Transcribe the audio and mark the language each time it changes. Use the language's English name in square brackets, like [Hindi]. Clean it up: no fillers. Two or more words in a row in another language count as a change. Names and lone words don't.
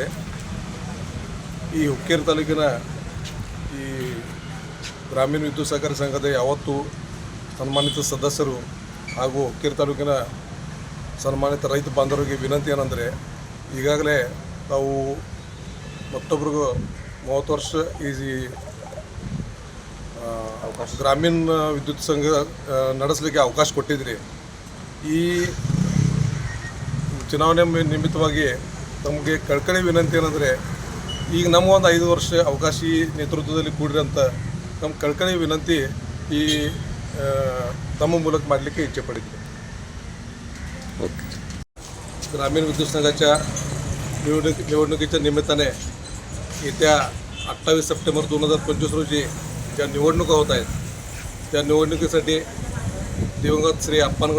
[Kannada] ಈ ಹುಕ್ಕೇರಿ ತಾಲೂಕಿನ ಈ ಗ್ರಾಮೀಣ ವಿದ್ಯುತ್ ಸಹಕಾರಿ ಸಂಘದ ಯಾವತ್ತೂ ಸನ್ಮಾನಿತ ಸದಸ್ಯರು ಹಾಗೂ ಹುಕ್ಕೇರಿ ತಾಲೂಕಿನ ಸನ್ಮಾನಿತ ರೈತ ಬಾಂಧವರಿಗೆ ವಿನಂತಿ ಏನಂದರೆ, ಈಗಾಗಲೇ ತಾವು ಮತ್ತೊಬ್ಬರಿಗೂ 30 ವರ್ಷ ಈ ಗ್ರಾಮೀಣ ವಿದ್ಯುತ್ ಸಂಘ ನಡೆಸಲಿಕ್ಕೆ ಅವಕಾಶ ಕೊಟ್ಟಿದ್ರಿ. ಈ ಚುನಾವಣೆ ನಿಮಿತ್ತವಾಗಿ ತಮಗೆ ಕಳ್ಕಳಿ ವಿನಂತಿ ಏನಂದರೆ, ಈಗ ನಮ್ಮ ಒಂದು 5 ವರ್ಷ ಅವಕಾಶಿ ನೇತೃತ್ವದಲ್ಲಿ ಕೂಡಿರೋಂಥ ನಮ್ಮ ಕಳ್ಕಳಿ ವಿನಂತಿ ಈ ತಮ್ಮ ಮೂಲಕ ಮಾಡಲಿಕ್ಕೆ [Marathi] इच्छा पडते. ग्रामीण विद्युत संघाच्या निवडणुकीच्या निमित्ताने येत्या 28 सप्टेंबर 2025 रोजी ज्या निवडणुका होत आहेत, त्या निवडणुकीसाठी दिवंगत श्री अप्पानगौड